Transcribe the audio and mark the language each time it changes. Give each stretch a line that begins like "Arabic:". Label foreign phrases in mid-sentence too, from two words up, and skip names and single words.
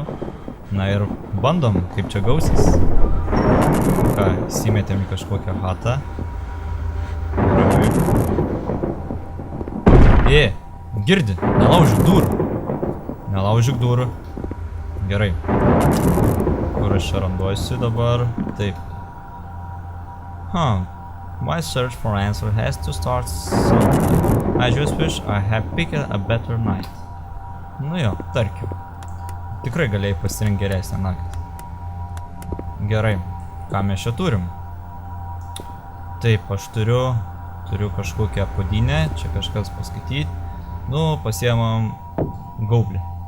Lithuanian: Na ir bandom, kaip čia gausis. Ką, įsimetėm į kažkokią hatą. Girdi, nelaužyk durų. Nelaužyk durų. Gerai. Kur aš čia randuosiu dabar? Taip.
English: My search for answer has to start soon. I just wish I had picked a better night.
Lithuanian: Nu jo, tarkim. Tikrai galėjai pasirinkti geresnę naktį. Gerai. Ką mes čia turim? Taip, aš turiu kažkokią puodynę. Čia kažkas paskaityti. Nu, pasiemam gaublį.